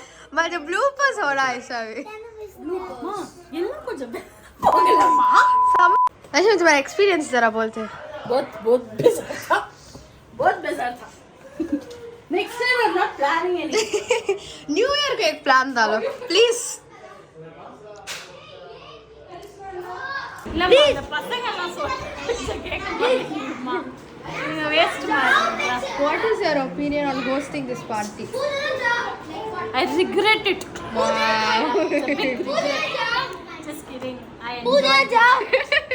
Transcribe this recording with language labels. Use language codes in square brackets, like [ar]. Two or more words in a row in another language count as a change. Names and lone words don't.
[hi] मुझे ब्लूपर्स हो रहा है ऐसा भी [ta] அம்மா எல்லாம் கொஞ்சம் போகலாமா [hi] ऐसे मुझे मेरा एक्सपीरियंस जरा बोलते बहुत बेजार था बहुत बेजार था [en] next time I am not planning any New Year [hi] को एक प्लान डालो प्लीज [ta] இல்லம்மா இந்த பசங்க எல்லாம் சொல்ல கேட்க மாட்டேங்குதுமா நீங்க வேஸ்ட் பண்ணுங்க [en] what is your opinion on hosting this party I regret it wow just kidding I enjoy